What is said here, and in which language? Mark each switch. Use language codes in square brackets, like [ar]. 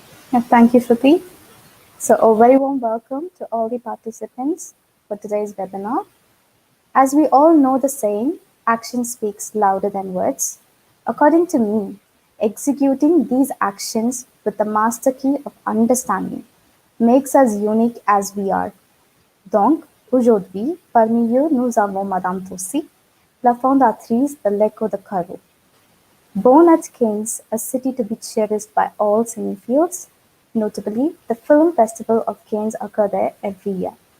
[en] Thank you, Shruti. So a very warm welcome to all the participants for today's webinar. As we all know the saying, action speaks louder than words. According to me, executing these actions with the master key of understanding makes us unique as we are. [fr] Donc, aujourd'hui, parmi eux, nous avons Madame Tosti, la fondatrice de l'Écho de Carreau. [en] Born at Cannes, a city to be cherished by all cinephiles, notably, the Film Festival of Cannes occurs there every year.